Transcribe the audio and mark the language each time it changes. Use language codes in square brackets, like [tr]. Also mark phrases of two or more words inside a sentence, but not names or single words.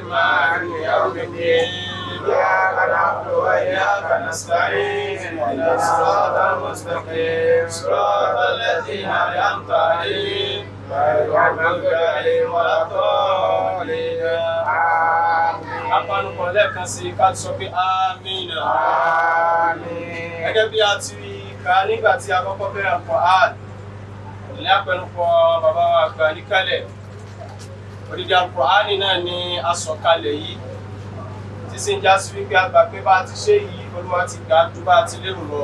[ar] مالك يوم الدين إياك نعبد وإياك نستعين اهدنا الصراط المستقيم صراط الذين أنعمت عليهم غير المغضوب عليهم ولا الضالين آمين. [yo] Apanupọ̀ lẹ́ẹ̀kan sí ká sọ pé àmín. [ar] آمين. [yo] Gẹ́gẹ́ bí a ti kà nígbà tí a kọ́kọ́ bẹ̀rẹ̀ Al-Qur'an, ní àpẹnupọ̀ bàbá wa àgbà níkàlẹ̀. Odidi Al-Qur'an náà ni a sọ̀kalẹ̀ yìí. Tí sì ń já sí wípé a gbà pé bá a ti ṣe yìí, Olúwa ti gbà ju bá a ti lérò lọ.